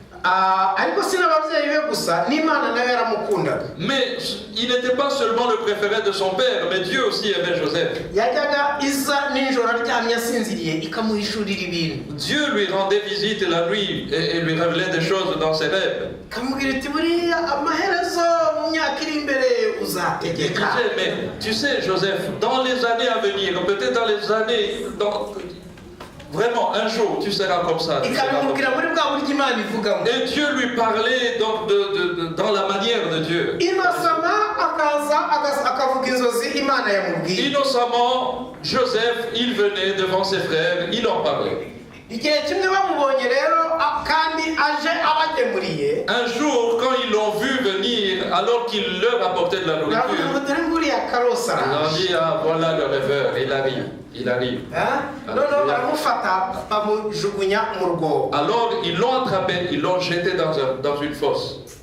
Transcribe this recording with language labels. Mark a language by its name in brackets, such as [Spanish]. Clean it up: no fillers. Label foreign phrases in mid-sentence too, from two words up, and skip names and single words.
[French] Mais il n'était pas seulement le préféré de son père, mais Dieu aussi aimait Joseph. Dieu lui rendait visite la nuit et lui révélait des choses dans ses rêves. [Rundi] myaka iri imbere [French] Il [Rundi] uzategeka. [French] disait, mais tu sais, Joseph, dans les années à venir, peut-être dans les années, vraiment, un jour, tu seras comme ça. Tu seras comme ça. [Rundi] ikabimubwira muri bwa buryo Imana ivugamo. [French] Et Dieu lui parlait donc dans la manière de Dieu. [Rundi] Innocemment akavuga inzozi Imana yamubwiye. [French] Innocemment, Joseph, il venait devant ses frères, il en parlait. [Rundi] Igihe kimwe bamubonye rero kandi aje abagemuriye. [French] Un jour, quand ils l'ont vu venir, alors qu'il leur apportait de la nourriture, ils ont dit, ah voilà le rêveur, il arrive, il arrive. Alors ils l'ont attrapé, ils l'ont jeté dans une fosse.